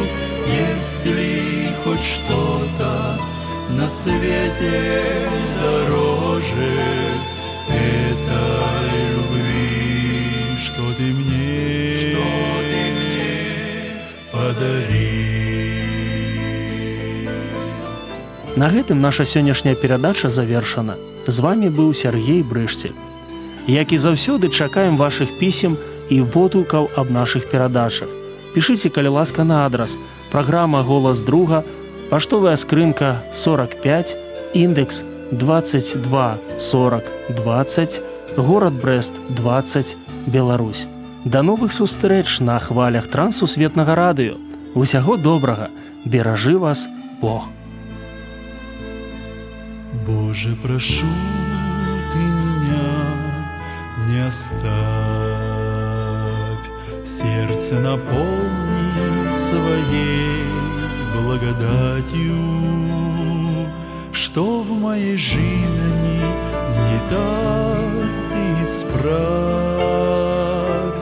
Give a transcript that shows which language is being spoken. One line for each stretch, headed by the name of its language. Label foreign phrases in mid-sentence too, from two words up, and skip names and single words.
Russian: Есть ли хоть что-то на свете дороже этой любви, что Ты мне подарил?
Belarusian: На гэтым наша сённяшняя перадача завершана. З вами быў Сергей Брышцель. Як і заўсёды, чакаем вашых пісем і водгукаў аб нашых перадачах. Пішыце, калі ласка, на адрас: праграма «Голас друга», паштовая скрынка 45, індекс 224020, горад Брэст 20, Беларусь. Да новых сустрэч на хвалях Трансусветнага радыё. Усяго добрага, беражы вас Бог.
Russian: Боже, прошу, Ты меня не оставь, сердце наполни своей благодатью, что в моей жизни не так Ты исправь.